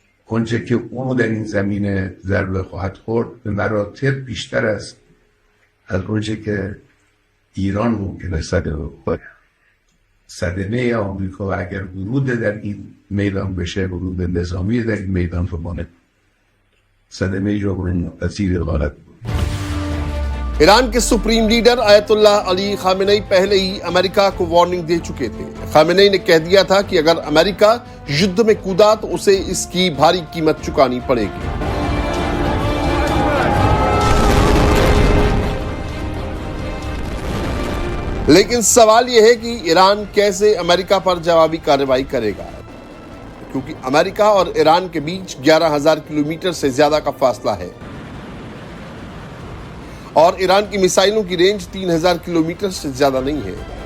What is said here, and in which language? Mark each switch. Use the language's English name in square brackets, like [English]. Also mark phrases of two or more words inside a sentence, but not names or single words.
[Persian] آنچه که او در این زمینه ضربه خواهد خورد به مراتب بیشتر است از آنچه که ایران ممکنه صدمه بخوره. صدمه آمریکا و اگر ورود در این میدان بشه، ورود نظامی در این میدان بمانه، صدمه جبران ناپذیر خواهد بود. [Hindi] ईरान के सुप्रीम लीडर आयतुल्लाह अली खामेनेई पहले ही अमेरिका को वार्निंग दे चुके थे। खामेनेई ने कह दिया था कि अगर अमेरिका युद्ध में कूदा तो उसे इसकी भारी कीमत चुकानी पड़ेगी। लेकिन सवाल यह है कि ईरान कैसे अमेरिका पर जवाबी कार्रवाई करेगा, क्योंकि अमेरिका और ईरान के बीच 11,000 किलोमीटर से ज्यादा का फासला है और ईरान की मिसाइलों की रेंज 3,000 किलोमीटर से ज्यादा नहीं है।